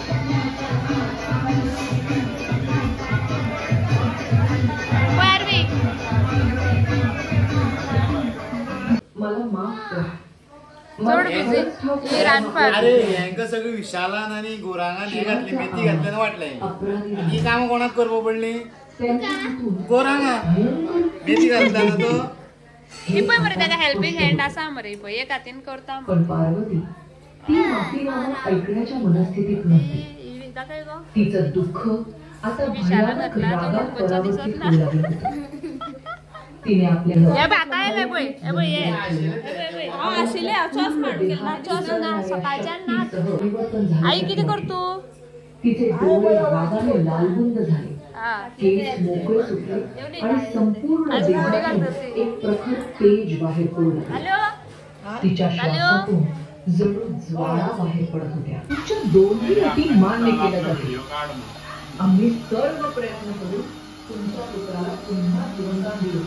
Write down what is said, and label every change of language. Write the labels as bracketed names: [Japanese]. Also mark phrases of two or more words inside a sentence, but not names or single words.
[Konkani] चड बिझी रांदपाक. अरे हेंका सगळी विशालान आणि गोरांगान हे घातली मेथी घातल्यानं वाटलंय. ही कामां कोणाक करपा पडली? गोरांगा मेथी घातला ना तो. ही पळय मरे ताका [English] helping hand [Konkani] आसा मरे, पळय एक हातीन करता. [Marathi] पण पार्वती ती माफीनामा ऐकण्याच्या मनस्थितीत नव्हती. तिचं दुःख आता भयानक रागात परावर्तित होऊ लागलं होतं. तिने आपल्या [Konkani] या बाता येले पळय ए पळय ये आशिले चॉस मार केला चॉस ना सकाळच्यान ना. [Marathi] आई किती करतो तिचे डोळे रागाने लालबुंद झाले, केस मोकळे सुटले आणि संपूर्ण देहातून एक प्रखर तेज बाहेर पडू लागले. तिच्या श्वासातून जणू ज्वाळा बाहेर पडत होत्या. तुमच्या दोन्ही अटी मान्य केल्या जातील. आम्ही सर्व प्रयत्न करू तुमच्या पुत्राला पुन्हा जीवनदान देऊ.